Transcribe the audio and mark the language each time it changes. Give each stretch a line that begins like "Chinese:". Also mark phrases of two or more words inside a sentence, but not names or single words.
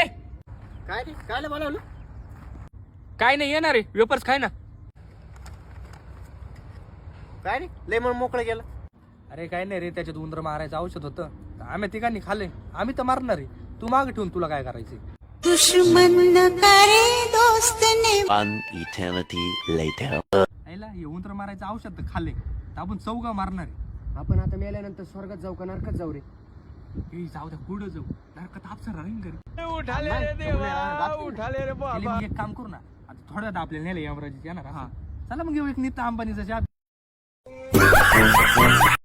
Marathi: काय रे, काय बोलावलं? काय नाही येणार रे, वेपर्स खाय ना. काय रे, लय म्हणून मोकळं गेलं. अरे काय नाही रे, त्याच्यात उंदर मारायचं औषध होतं, तर आम्ही तिघांनी खाल्ले. आम्ही तर मारणार आहे, तू मागे ठेवून तुला काय करायचंय?
Hindi: दुश्मन न करे दोस्त ने.
English: One eternity later.
Marathi: आईला हे उंदर मारायचं औषध तर खाल्ले, तर आपण चौघा मारणार आहे. आपण आता मेल्यानंतर स्वर्गात जाऊ का नरकात जाऊ रे? ए जाऊ द्या, पुढं जाऊ, नरकात आपसर राहीन घरी.
Hindi: उठाले रे देवा, उठाले रे
Marathi: गेली मग एक काम करू ना, आता थोड्या वेळात आपल्याला नेलं यमराजी येणार. हा चला मग घेऊ एक नीता अंबानीचा चहा.